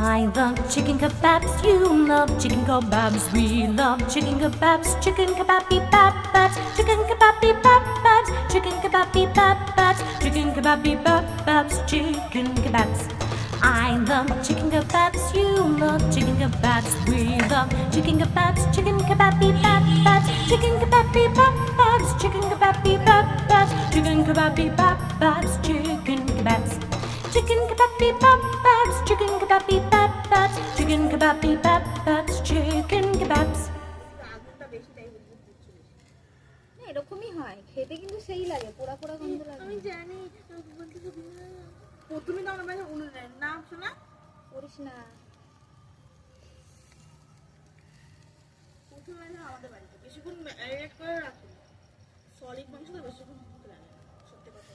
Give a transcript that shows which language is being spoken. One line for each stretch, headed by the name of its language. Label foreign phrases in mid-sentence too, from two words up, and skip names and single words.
English: I love chicken kebabs, you love chicken kebabs. We love chicken kebabs, chicken kebabi babs, chicken kebabi babs, chicken kebabi babs, chicken kebabi babs, chicken kebabs. I love chicken kebabs, you love chicken kebabs. We love chicken kebabs, chicken kebabi babs, chicken kebabi babs, chicken kebabi babs, chicken kebabi babs, chicken kebabs. Chicken kebabi babs, chicken kebabi babs, chicken kebabi babs, chicken kebabs.
Bangla: আগুনটা বেশি তাই না, এরকমই হয় খেতে, কিন্তু সেই লাগে, পোড়া পোড়া গন্ধ লাগে। আমি জানি বলতে প্রথমে তো আমরা মানে উনুনে না শোনা করিস না। প্রথমে না আমাদের বাড়িতে বেশিক্ষণ ম্যারিনেট করে রাখি, সলিড মাংস তো বেশিক্ষণ ভালো লাগে না, সত্যি কথা।